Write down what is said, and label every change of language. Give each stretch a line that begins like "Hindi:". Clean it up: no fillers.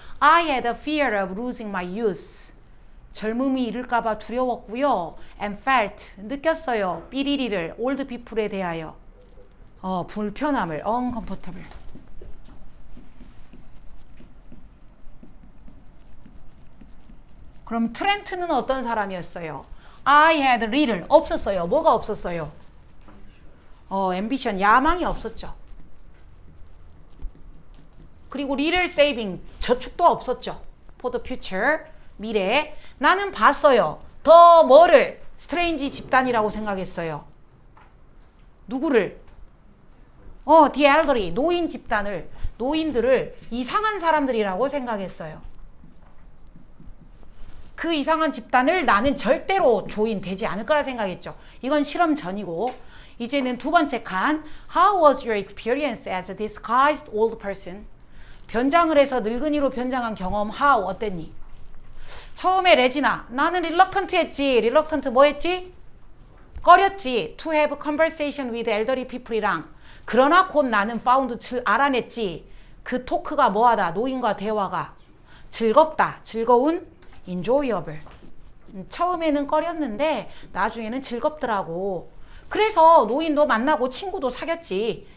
English: I had a fear of losing my youth.
Korean: 젊음이 잃을까봐 두려웠고요.
English: and felt,
Korean: 느꼈어요. 삐리리를
English: old people
Korean: 에 대하여. 불편함을,
English: uncomfortable.
Korean: 그럼 트렌트는 어떤 사람이었어요?
English: I had little,
Korean: 없었어요. 뭐가 없었어요?
English: ambition,
Korean: 야망이 없었죠. 그리고
English: little saving,
Korean: 저축도 없었죠.
English: for the future,
Korean: 미래에. 나는 봤어요. 더 뭐를? 스트레인지 집단이라고 생각했어요. 누구를?
English: the elderly,
Korean: 노인 집단을, 노인들을 이상한 사람들이라고 생각했어요. 그 이상한 집단을 나는 절대로 조인되지 않을 거라 생각했죠. 이건 실험 전이고 이제는 두 번째 칸
English: How was your experience as a disguised old person?
Korean: 변장을 해서 늙은이로 변장한 경험
English: how
Korean: 어땠니? 처음에 레지나 나는
English: reluctant
Korean: 했지. reluctant 뭐 했지? 꺼렸지.
English: to have conversation with elderly people이랑
Korean: 그러나 곧 나는
English: found
Korean: 알아냈지. 그 토크가 뭐하다? 노인과 대화가 즐겁다. 즐거운
English: enjoyable.
Korean: 처음에는 꺼렸는데 나중에는 즐겁더라고. 그래서 노인도 만나고 친구도 사귀었지.